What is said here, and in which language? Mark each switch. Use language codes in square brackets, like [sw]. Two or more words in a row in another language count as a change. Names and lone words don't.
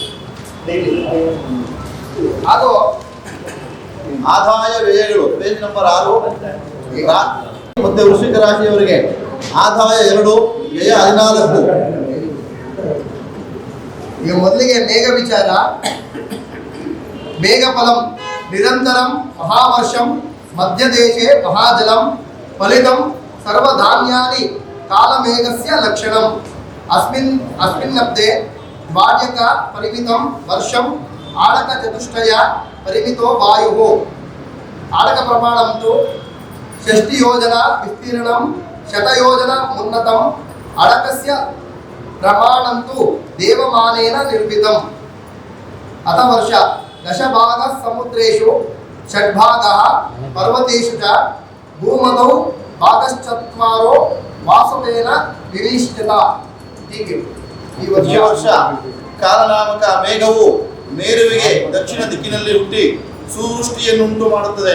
[kn] ಹಾಗೂ ಆದಾಯ ವ್ಯಯಗಳು [en] page number [kn] 6. ಮತ್ತೆ ವೃಶ್ಚಿಕ ರಾಶಿಯವರಿಗೆ ಆದಾಯ 2, ವ್ಯಯ 14. ಈಗ ಮೊದಲಿಗೆ ಮೇಘ ವಿಚಾರ. [sa] ಮೇಘ ಫಲಂ ನಿರಂತರಂ ಮಹಾವರ್ಷಂ ಮಧ್ಯದೇಶೆ ಮಹಾಜಲಂ ಫಲಿತಂ ಸರ್ವಧಾನ್ಯಾನಿ ಕಾಲಮೇಘಸ್ಯ ಲಕ್ಷಣಂ ಅಸ್ಮಿನ್ನಬ್ದೆ ಬಾಡ್ಯಕ ಪರಿಮಿತಂ ವರ್ಷಂ ಆಡಕ ಚತುಷ್ಟಯ ಪರಿಮಿತೋ ವಾಯು. ಆಡಕ ಪ್ರಮಾಣಂ ತು 60 ಯೋಜನ ವಿಸ್ತೀರ್ಣಂ ಶತಯೋಜನ ಉನ್ನತಂ ಅಡಕಸ್ಯ ಪ್ರಮಾಣಂ ತು ದೇವಮಾನೇನ ನಿರ್ಮಿತಂ. ಅಥ ವರ್ಷ ದಶಭಾಗ ಸಮುದ್ರೇಷು ಷಡ್ಭಾಗಃ ಪರ್ವತೇಷು ಚ ಭೂಮಧೌ ಭಾಗಶ್ಚತ್ವಾರೋ ವಾಸುದೇನ ವಿನಿಶ್ಚಿತ. [kn] ಹೀಗೆ ಈ ಈ ವರ್ಷ ಕಾಲನಾಮಕ ಮೇಘವು ಮೇರುವಿಗೆ ದಕ್ಷಿಣ ದಿಕ್ಕಿನಲ್ಲಿ ಹುಟ್ಟಿ ಸುವೃಷ್ಟಿಯನ್ನುಂಟು ಮಾಡುತ್ತದೆ.